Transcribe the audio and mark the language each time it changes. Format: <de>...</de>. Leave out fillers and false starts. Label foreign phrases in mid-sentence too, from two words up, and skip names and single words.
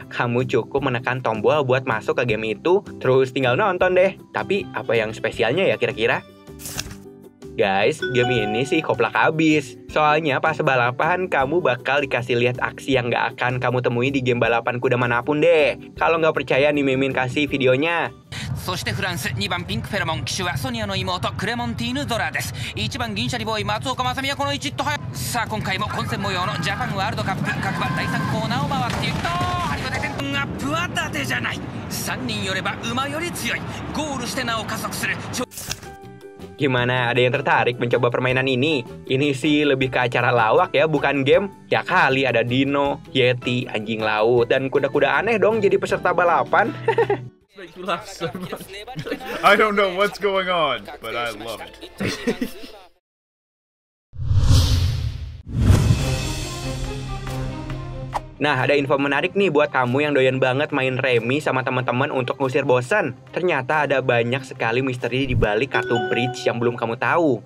<id>Kamu cukup menekan tombol buat masuk ke game itu, terus tinggal nonton deh. Tapi apa yang spesialnya ya kira-kira? Guys, game ini sih koplak habis. Soalnya pas balapan, kamu bakal dikasih lihat aksi yang nggak akan kamu temui di game balapan kuda manapun deh. Kalau nggak percaya nih Mimin kasih videonya.</id> <ja>そしてフランス2番ピンクフェロモン騎手はソニアの妹クレモンティーヌ・ゾラです。1番銀シャリボーイ松岡正美はこの1と早さあ今回も混戦模様のジャパンワールドカップ各馬第3コーナーを回っていくとハリコデテンアップは伊達じゃない。3人よれば馬より強い。ゴールしてなお加速する。</ja> <id>Gimana, ada yang tertarik mencoba permainan ini? Ini sih lebih ke acara lawak ya, bukan game. Ya kali ada dino, yeti, anjing laut, dan kuda-kuda aneh dong jadi peserta balapan.</id> <en>I don't know what's going on, but I love it.</en> <id>Nah, ada info menarik nih buat kamu yang doyan banget main remi sama teman-teman untuk ngusir bosan. Ternyata ada banyak sekali misteri di balik kartu bridge yang belum kamu tahu.</id>